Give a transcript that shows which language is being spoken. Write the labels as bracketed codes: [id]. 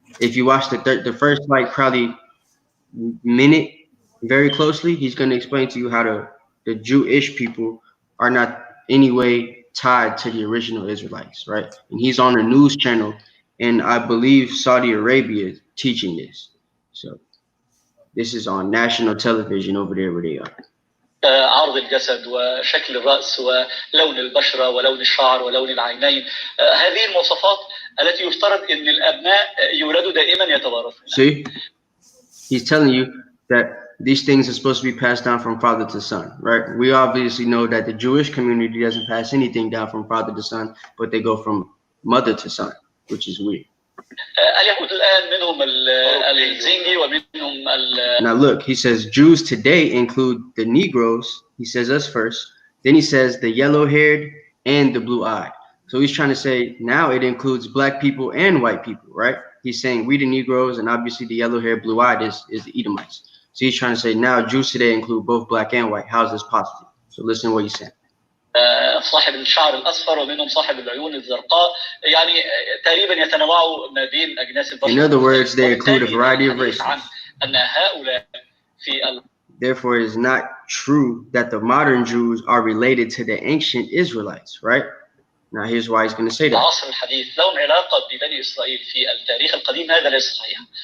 [en] If you watch the first like probably minute very closely, he's going to explain to you how the Jewish people are not any way tied to the original Israelites, right? And he's on a news channel, and I believe Saudi Arabia is teaching this. So this is on national television over there where they are. [ar] عرض الجسد وشكل الرأس ولون البشرة ولون الشعر ولون العينين هذه المواصفات التي يفترض أن الأبناء يولدوا دائما يتوارثون. [en] See, he's telling you that these things are supposed to be passed down from father to son, right? We obviously know that the Jewish community doesn't pass anything down from father to son, but they go from mother to son, which is weird. [ar] اليهود الآن منهم الزنجي ومنهم [en] Now look, he says Jews today include the Negros. He says us first. Then he says the yellow-haired and the blue-eyed. So he's trying to say now it includes black people and white people, right? He's saying we the Negroes, and obviously the yellow-haired, blue-eyed is the Edomites. So he's trying to say now Jews today include both black and white. How is this possible? So listen to what he's saying. [ar] صاحب الشعر الأصفر ومنهم صاحب العيون الزرقاء يعني تقريبا يتنوعوا ما بين أجناس البشر. [en] In other words, they include a variety of races. [ar] أن هؤلاء في [en] Therefore, it is not true that the modern Jews are related to the ancient Israelites, right? Now, here's why he's going to say that. [ar] العصر الحديث لهم علاقة ببني إسرائيل في التاريخ القديم هذا ليس صحيح.